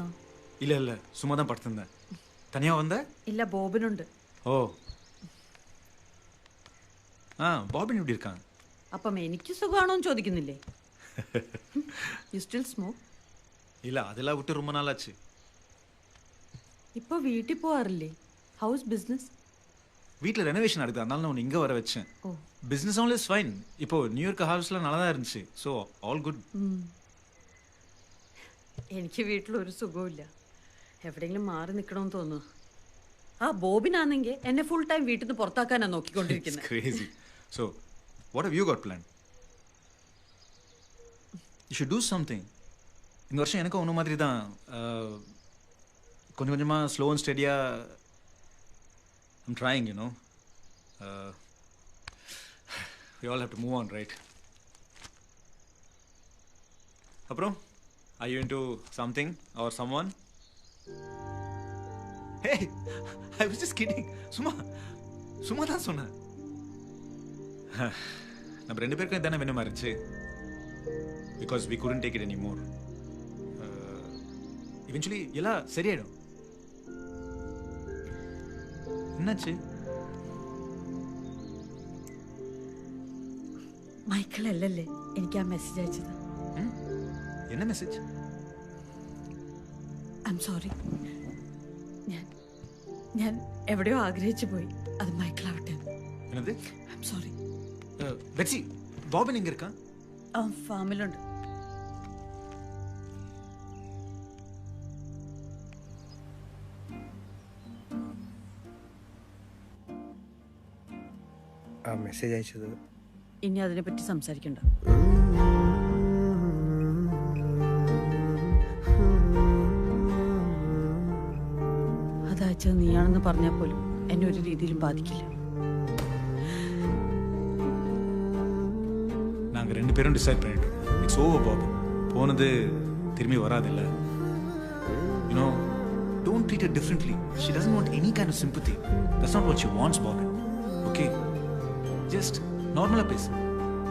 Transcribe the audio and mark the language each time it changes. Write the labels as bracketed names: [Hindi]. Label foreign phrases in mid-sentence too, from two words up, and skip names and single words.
[Tamil] இல்ல இல்ல, சும்மா தான் படுத்திருந்தேன். தனியா வந்த? [Malayalam] ഇല്ല, ബോബിനുണ്ട്. [Tamil] ஓ, ബോബിൻ எப்படி இருக்கான்? [Malayalam] അപ്പം എനിക്ക് സുഖമാണോന്ന് ചോദിക്കുന്നില്ലേ? [English] you still smoke? [Tamil] இல்ல, அதெல்லாம் விட்டு ரொம்ப நாள் ஆச்சு. [Malayalam] ഇപ്പൊ വീട്ടിൽ പോവാറില്ലേ? [English] house business? [Tamil] வீட்டில் ரெனோவேஷன் நடக்குது, அதனால நான் இங்கே வர வச்சேன். [English] business all is fine. [Tamil] இப்போ நியூயார்க் ஹவுஸ்ல நல்லா தான் இருந்துச்சு. [English] so all good. [Malayalam] എനിക്ക് വീട്ടിലൊരു സുഖമില്ല. എവിടെയെങ്കിലും മാറി നിൽക്കണമെന്ന് തോന്നുന്നു. ആ ബോബിനാണെങ്കിൽ എന്നെ [English] full time [Malayalam] വീട്ടിൽ നിന്ന് പുറത്താക്കാനാണ് നോക്കിക്കൊണ്ടിരിക്കുന്നത്. [English] Crazy. So what have you got planned? You should do something. [Tamil] இந்த வருஷம் எனக்கு ஒன்று மாதிரி தான். கொஞ்சம் கொஞ்சமாக [English] slow and steadyaaga I'm trying, you know. We all have to move on, right? Apro, are you into something or someone? Hey, I was just kidding. [Tamil] சும்மா தான் சொன்னேன். நம்ம ரெண்டு பேருக்கும் இதானே வேணுமா இருந்துச்சு. [English] Because we couldn't take it anymore. [Tamil] Eventually எல்லாம் சரியாயிடும். என்னாச்சு? [Malayalam] മൈക്കിൾ അല്ലല്ലേ എനിക്ക് ആ മെസ്സേജ് അയച്ചത്? [Tamil] என்ன மெசேஜ்? [English] I am sorry. [Malayalam] ഞാൻ എവിടെയോ ആഗ്രഹിച്ചു പോയി. അത് മൈക്കിൾ ആവട്ടെ. [Tamil] என்னது? [English] I am sorry. [Tamil] பெட்சி, பாபின் எங்க இருக்கான்? [Malayalam] അവൻ ഫാമിലുണ്ട്. ആ മെസ്സേജ് അയച്ചത് ഇനി അതിനെപ്പറ്റി സംസാരിക്കണ്ട. അതയച്ചത് നീയാണെന്ന് പറഞ്ഞാൽ പോലും എന്നെ ഒരു രീതിയിലും ബാധിക്കില്ല. [Tamil] நாங்க ரெண்டு பேரும் டிசைட் பண்ணிட்டோம். [English] it's over [Tamil] பாபு. போனது திரும்பி வராதில்ல. [English] You know, don't treat her differently. She doesn't want any kind of sympathy. That's not what she wants, Bobby. Okay? Just normal பேசு.